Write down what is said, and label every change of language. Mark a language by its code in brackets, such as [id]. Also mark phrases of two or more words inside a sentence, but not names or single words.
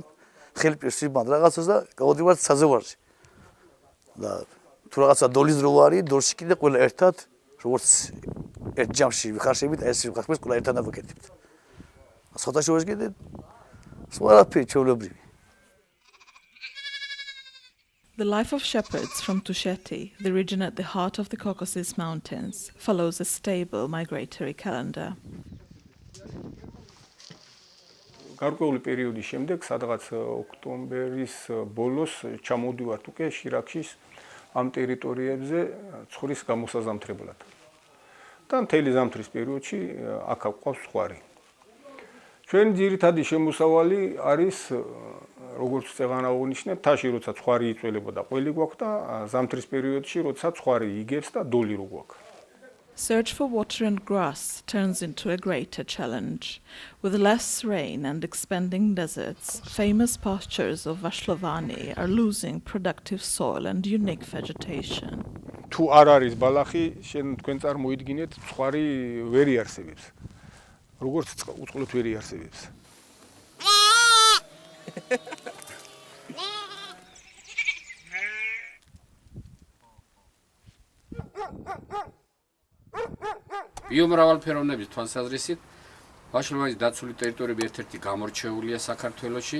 [ka] ხელი პირს ვიბand რაღაცას და გავდივართ საზღვარზე. და თუ რაღაცა დოლის დრო არის, დოლში კიდე ყველა ერთად როგორც ერთ ჯამში ვიხარშებით, ეს ვიხარშებით, ყველა ერთად ვაკეთებთ. სხვადასხვა კიდე სხვადასხვა ჩვეულებრივი. [en] The life of shepherds from Tusheti, the region at the heart of the Caucasus Mountains, follows a stable migratory calendar. [ka] გარკვეული პერიოდის შემდეგ, სადღაც ოქტომბრის ბოლოს ჩამოვდივართ უკვე შირაქშის ამ ტერიტორიებზე ცხრის გამოსაზამთრებლად. და მთელი ზამთრის პერიოდში აქ გვყავს ხვარი. ჩვენ ძირითადი შემოსავალი არის როგორც წეღანა აღნიშნეთ, თაში როცა ცხარი იწველებოდა ყველი გვაქვს და ზამთრის პერიოდში როცა ცხარი იგებს და დოლი რო გვაქვს. [en] Search for water and grass turns into a greater challenge. With less rain and expanding deserts, famous pastures of Vashlovani are losing productive soil and unique vegetation. [ka] თუ არ არის ბალახი, შენ თქვენ წარმოიდგინეთ, ცხარი ვერ იარსებებს. როგორც უწყლოდ ვერ იარსებებს. ბიომრავალფეროვნების თვალსაზრისით ვაშლოვანის დაცული ტერიტორიები ერთ-ერთი გამორჩეულია საქართველოში.